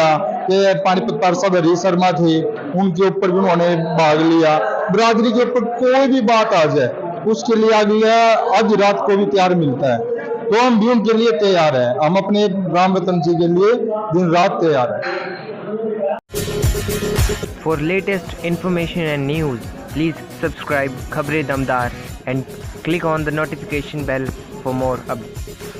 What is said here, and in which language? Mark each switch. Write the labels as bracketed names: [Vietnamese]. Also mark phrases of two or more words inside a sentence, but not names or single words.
[Hindi] कि पानीपत पार्षद हरी शर्मा थे, उनके ऊपर भी उन्होंने भाग लिया। बिरादरी के ऊपर कोई भी बात आ जाए उसके लिए आगे आज रात को भी तैयार मिलता है, तो हम भी उनके लिए तैयार है। हम अपने राम रतन जी के लिए दिन रात तैयार है। [English] For latest information and news, please subscribe Khabre Damdar and click on the notification bell for more updates.